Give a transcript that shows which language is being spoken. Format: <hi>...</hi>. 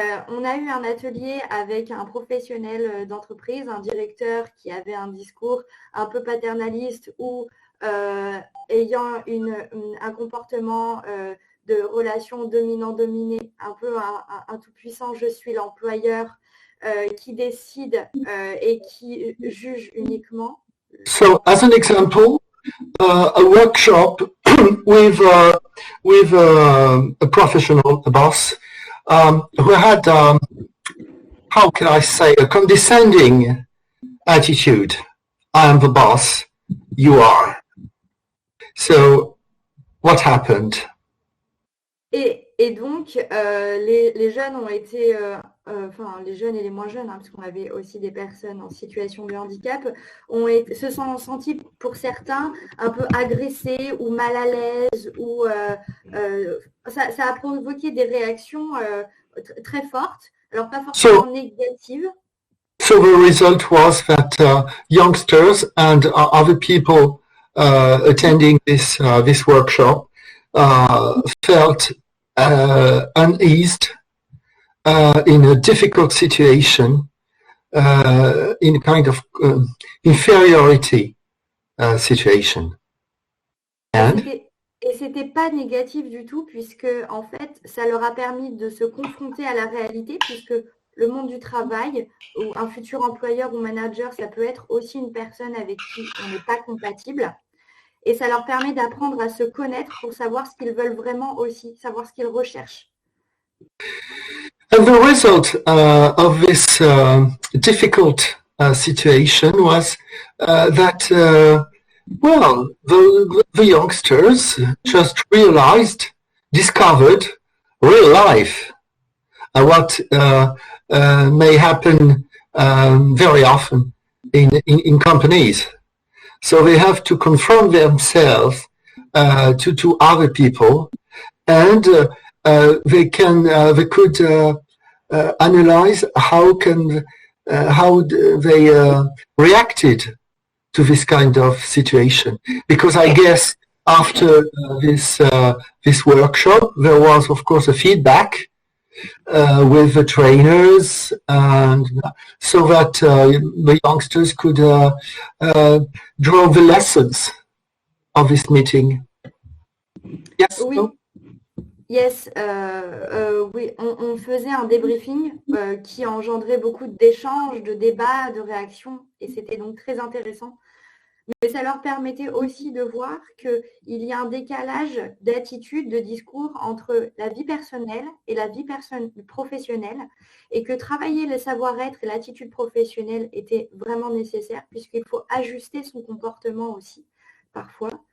<fr>on a eu un atelier avec un professionnel d'entreprise, un directeur qui avait un discours un peu paternaliste ou ayant un comportement de relation dominant-dominé, un peu un tout-puissant, je suis l'employeur, qui décide et qui juge uniquement.</fr> <en>So, as an example, a workshop with a professional, a boss, who had, how can I say, a condescending attitude. I am the boss, you are. So, what happened?</en> <fr>Et donc, les jeunes ont été, enfin les jeunes et les moins jeunes, hein, parce qu'on avait aussi des personnes en situation de handicap, se sont sentis pour certains un peu agressés ou mal à l'aise, ou ça a provoqué des réactions très fortes, alors pas forcément négatives.</fr> <en>So the result was that youngsters and other people attending this workshop felt uneased in a difficult situation, in a kind of inferiority situation.</en> <fr>Et c'était pas négatif du tout, puisque en fait, ça leur a permis de se confronter à la réalité, puisque le monde du travail, ou un futur employeur ou manager, ça peut être aussi une personne avec qui on n'est pas compatible. Et ça leur permet d'apprendre à se connaître pour savoir ce qu'ils veulent vraiment aussi, savoir ce qu'ils recherchent.</fr> <en>And the result of this difficult situation was that, well, the youngsters just discovered real life, what may happen very often in companies. So they have to confront themselves to other people, and they could analyze how they reacted to this kind of situation. Because I guess after this workshop, there was, of course, a feedback with the trainers, and so that the youngsters could draw the lessons of this meeting. Yes.</en> <fr>Oui. Yes, oui, on faisait un débriefing qui engendrait beaucoup d'échanges, de débats, de réactions, et c'était donc très intéressant. mais ça leur permettait aussi de voir qu'il y a un décalage d'attitude, de discours entre la vie personnelle et la vie professionnelle, et que travailler le savoir-être et l'attitude professionnelle était vraiment nécessaire, puisqu'il faut ajuster son comportement aussi, parfois.</fr>